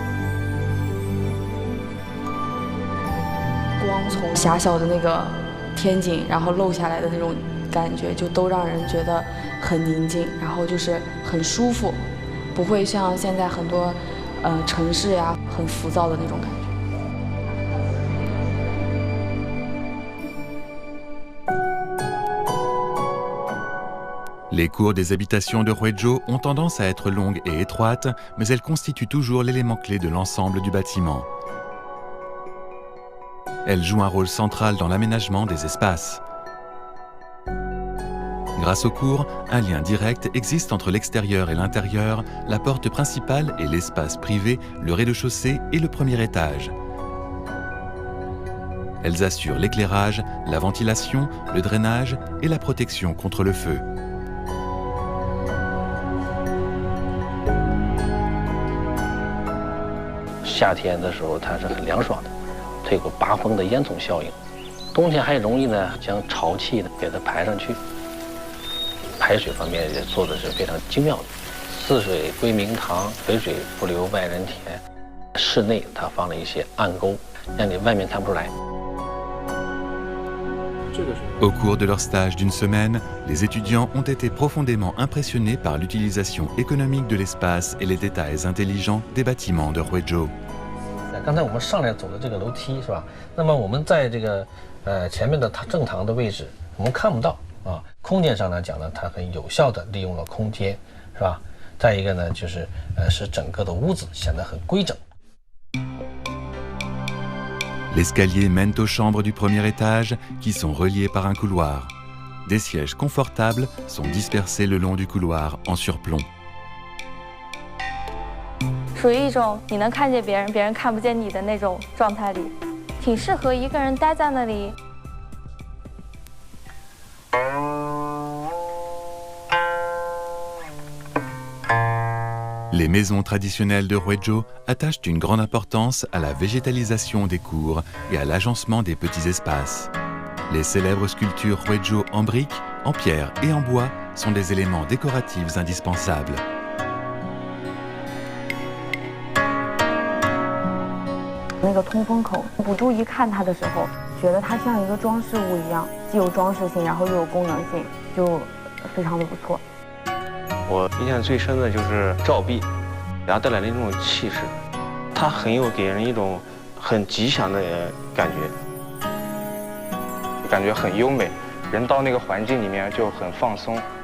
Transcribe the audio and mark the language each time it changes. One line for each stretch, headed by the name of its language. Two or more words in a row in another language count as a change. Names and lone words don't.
Chinese: 光从狭小的那个天井，然后漏下来的那种感觉，就都让人觉得很宁静，然后就是很舒服， 不会像现在很多城市呀很浮躁的那种感觉。
French: Les cours des habitations de Huizhou ont tendance à être longues et étroites, mais elles constituent toujours l'élément clé de l'ensemble du bâtiment. Elles jouent un rôle central dans l'aménagement des espaces. Grâce aux cours, un lien direct existe entre l'extérieur et l'intérieur, la porte principale et l'espace privé, le rez-de-chaussée et le premier étage. Elles assurent l'éclairage, la ventilation, le drainage et la protection contre le feu.
Chinese: 夏天的时候它是很凉爽的，它有个拔风的烟囱效应。冬天还容易呢将潮气呢给它排上去。排水方面也做的是非常精妙的，四水归明堂，北水不流外人田。室内它放了一些暗沟，让你外面看不出来。
French: Au cours de leur stage d'une semaine, les étudiants ont été profondément impressionnés par l'utilisation économique de l'espace et les détails intelligents des bâtiments de Huizhou.
Chinese: 刚才我们上来走的这个楼梯是吧？那么我们在这个前面的正堂的位置，我们看不到啊。空间上来讲呢，它很有效地利用了空间，是吧？再一个呢，就是使整个的屋子显得很规整。
French: L'escalier mène aux chambres du premier étage qui sont reliées par un couloir. Des sièges confortables sont dispersés le long du couloir en surplomb.
Chinese: 属于一种你能看见别人，别人看不见你的那种状态里，挺适合一个人待在那里。
French: Les maisons traditionnelles de Huizhou attachent une grande importance à la végétalisation des cours et à l'agencement des petits espaces. Les célèbres sculptures Huizhou en briques, en pierre et en bois sont des éléments décoratifs indispensables.
Chinese: 那个通风口，不注意看它的时候，觉得它像一个装饰物一样，既有装饰性，然后又有功能性，就非常的不错。我印象最深的就是照壁，给它带来的那种气势，它很有给人一种很吉祥的感觉，感觉很优美，人到那个环境里面就很放松。